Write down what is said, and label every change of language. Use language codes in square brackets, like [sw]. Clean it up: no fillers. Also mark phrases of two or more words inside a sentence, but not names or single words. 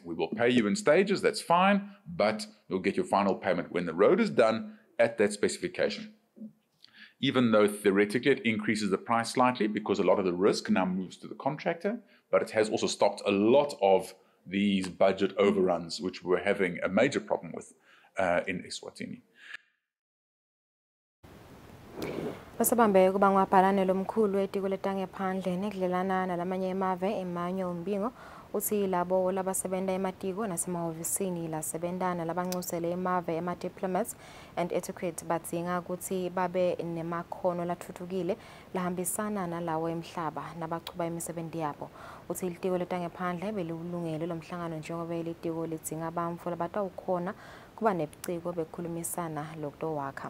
[en] We will pay you in stages, that's fine, but you'll get your final payment when the road is done at that specification. Even though theoretically it increases the price slightly because a lot of the risk now moves to the contractor, but it has also stopped a lot of these budget overruns, which we're having a major problem with in Eswatini. [ss] Basabambe kuba ngwabhalane lomkhulu etiko letangephandle nekudlelana nalamanye emave Emmanuel Mbingo uthi labo labasebenta ematiko nasemahhovisini lasebentana labancusele emave ema- [en] diplomats and etiquette [ss] badzinga ukuthi babe nemakhono latfutfukile lahambisana nalawo emhlaba nabachuba imisebenti yabo. Uthi ilitiko letangephandle beliwulungele lomhlangano njengoba ilitiko lidzinga bantfu labatawukhona kuba nebuciko bekukhulumisana lokutowakha.